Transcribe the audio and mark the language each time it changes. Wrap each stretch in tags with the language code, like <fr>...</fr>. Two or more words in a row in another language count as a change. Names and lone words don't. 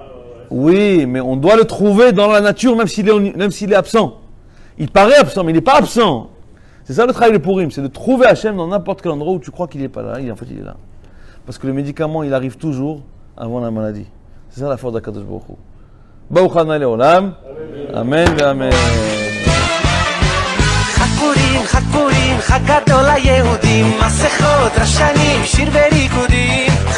<fr>Oui, mais on doit le trouver dans la nature, même s'il est absent. Il paraît absent, mais il n'est pas absent. C'est ça le travail de Purim, c'est de trouver Hachem dans n'importe quel endroit où tu crois qu'il n'est pas là. En fait, il est là. Parce que le médicament, il arrive toujours avant la maladie. C'est ça la force d'</fr> <he>הקדוש ברוך הוא. ברוך אדוני לעולם.</he> <fr>Amen et Amen.</fr> <he>חג גדול ליהודים, מסכות, רשנים, שיר וריקודים</he>